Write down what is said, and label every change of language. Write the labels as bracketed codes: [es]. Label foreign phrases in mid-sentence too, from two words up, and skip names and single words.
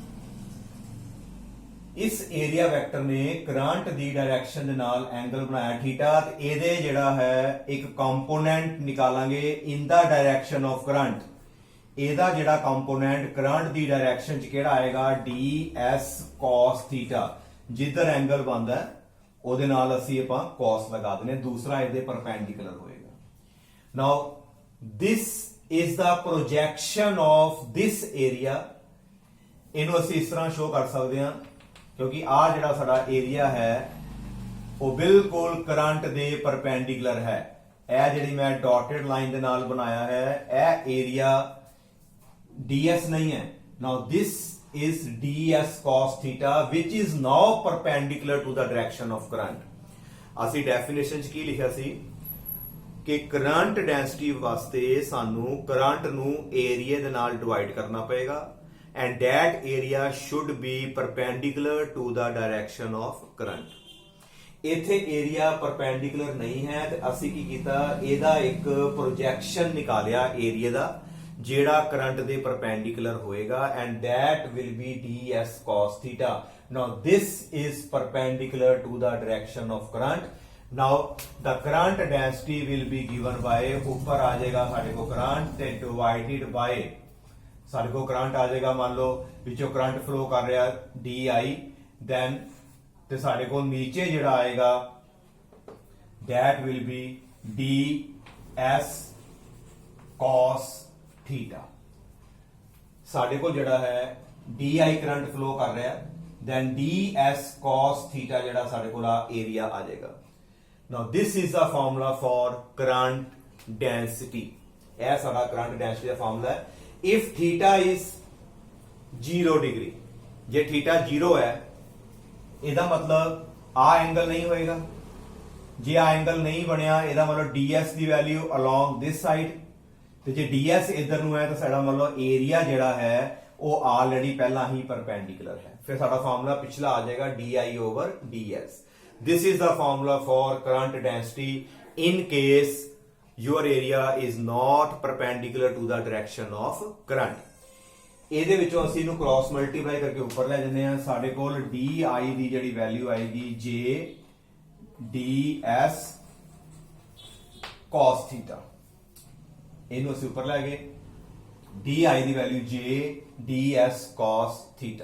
[pa] ਇਸ ਏਰੀਆ ਵੈਕਟਰ ਨੇ ਕਰੰਟ ਦੀ ਡਾਇਰੈਕਸ਼ਨ ਦੇ ਨਾਲ ਐਂਗਲ ਬਣਾਇਆ ਥੀਟਾ, ਤੇ ਇਹਦੇ ਜਿਹੜਾ ਹੈ ਇੱਕ ਕੰਪੋਨੈਂਟ ਨਿਕਾਲਾਂਗੇ [en] in the direction of current. [pa] ਇਹਦਾ ਜਿਹੜਾ ਕੰਪੋਨੈਂਟ ਕਰੰਟ ਦੀ ਡਾਇਰੈਕਸ਼ਨ ਚ ਕਿਹੜਾ ਆਏਗਾ? ds cos ਥੀਟਾ। ਜਿੱਧਰ ਐਂਗਲ ਬਣਦਾ ਹੈ ਉਹਦੇ ਨਾਲ ਅਸੀਂ ਆਪਾਂ cos ਲਗਾ ਦਿੰਦੇ, ਦੂਸਰਾ ਇਹਦੇ ਪਰਪੈਂਡੀਕੂਲਰ ਹੋਏਗਾ। [en] ਨਾਓ this is the projection of this area, [pa] ਇਹਨੂੰ ਅਸੀਂ ਇਸ ਤਰ੍ਹਾਂ ਸ਼ੋ ਕਰ ਸਕਦੇ ਹਾਂ ਕਿਉਂਕਿ ਆ ਜਿਹੜਾ ਸਾਡਾ ਏਰੀਆ ਹੈ ਉਹ ਬਿਲਕੁਲ ਕਰੰਟ ਦੇ ਪਰਪੈਂਡੀਕੂਲਰ ਹੈ। ਇਹ ਜਿਹੜੀ ਮੈਂ ਡਾਟਡ ਲਾਈਨ ਦੇ ਨਾਲ ਬਣਾਇਆ ਹੈ ਇਹ ਏਰੀਆ ds ਨਹੀਂ ਹੈ। [en] ਨਾਓ this is ds cos theta which is now perpendicular to the direction of current। [pa] ਅਸੀਂ ਡੈਫੀਨੇਸ਼ਨ 'ਚ ਕੀ ਲਿਖਿਆ ਸੀ ਕਿ ਕਰੰਟ ਡੈਂਸਿਟੀ ਵਾਸਤੇ ਸਾਨੂੰ ਕਰੰਟ ਨੂੰ ਏਰੀਆ ਦੇ ਨਾਲ ਡਿਵਾਈਡ ਕਰਨਾ ਪਏਗਾ [en] and that area should be perpendicular to the direction of current। [pa] ਇੱਥੇ ਏਰੀਆ ਪਰਪੈਂਡੀਕੂਲਰ ਨਹੀਂ ਹੈ ਤੇ ਅਸੀਂ ਕੀ ਕੀਤਾ, ਇਹਦਾ ਇੱਕ ਪ੍ਰੋਜੈਕਸ਼ਨ ਨਿਕਾਲਿਆ ਏਰੀਆ ਦਾ ਜਿਹੜਾ ਕਰੰਟ ਦੇ ਪਰਪੈਂਡੀਕੂਲਰ ਹੋਏਗਾ [en] and that will be ds cos theta। now this is perpendicular to the direction of current। now the current density will be given by, [pa] ਉੱਪਰ ਆ ਜਾਏਗਾ ਸਾਡੇ ਕੋਲ ਕਰੰਟ ਤੇ [en] divided by, [pa] ਸਾਡੇ ਕੋਲ ਕਰੰਟ ਆ ਜਾਏਗਾ ਮੰਨ ਲਓ ਵਿੱਚੋਂ ਕਰੰਟ ਫਲੋ ਕਰ ਰਿਹਾ di, then ਤੇ ਸਾਡੇ ਕੋਲ ਨੀਚੇ ਜਿਹੜਾ ਆਏਗਾ [en] that will be ds cos theta। [pa] ਸਾਡੇ ਕੋਲ ਜਿਹੜਾ ਹੈ di ਕਰੰਟ ਫਲੋ ਕਰ ਰਿਹਾ then ds cos theta ਜਿਹੜਾ ਸਾਡੇ ਕੋਲ ਆ ਏਰੀਆ ਆ ਜਾਏਗਾ। [en] now this is the formula for current density। [pa] ਇਹ ਸਾਡਾ ਕਰੰਟ ਡੈਂਸਿਟੀ ਦਾ ਫਾਰਮੂਲਾ ਹੈ। [en] if theta is 0 degree, [pa] ਜੇ थीटा 0 ਹੈ ਇਹਦਾ ਮਤਲਬ ਆ ਐਂਗਲ ਨਹੀਂ ਹੋਏਗਾ। ਜੇ ਆ ਐਂਗਲ ਨਹੀਂ ਬਣਿਆ ਇਹਦਾ ਮਤਲਬ ds ਦੀ ਵੈਲਿਊ [en] along this side, [pa] ਤੇ ਜੇ ds ਇਧਰ ਨੂੰ ਹੈ ਤਾਂ ਸਾਡਾ ਮਤਲਬ ਏਰੀਆ ਜਿਹੜਾ ਹੈ ਉਹ ਆਲਰੇਡੀ ਪਹਿਲਾਂ ਹੀ ਪਰਪੈਂਡੀਕੂਲਰ ਹੈ। ਫਿਰ ਸਾਡਾ ਫਾਰਮੂਲਾ ਪਿਛਲਾ ਆ ਜਾਏਗਾ di over ds। [en] this is the formula for current density in case your area is not perpendicular to the direction of current। [pa] ਇਹਦੇ ਵਿੱਚੋਂ ਅਸੀਂ ਇਹਨੂੰ ਕ੍ਰਾਸ ਮਲਟੀਪਲਾਈ ਕਰਕੇ ਉੱਪਰ ਲੈ ਜਾਂਦੇ ਆ, ਸਾਡੇ ਕੋਲ di ਦੀ ਜਿਹੜੀ ਵੈਲਿਊ ਆਏਗੀ j ds cos theta। ਇਹਨੂੰ ਅਸੀਂ ਉੱਪਰ ਲੈ ਗਏ, di ਦੀ ਵੈਲਿਊ j ds cos theta।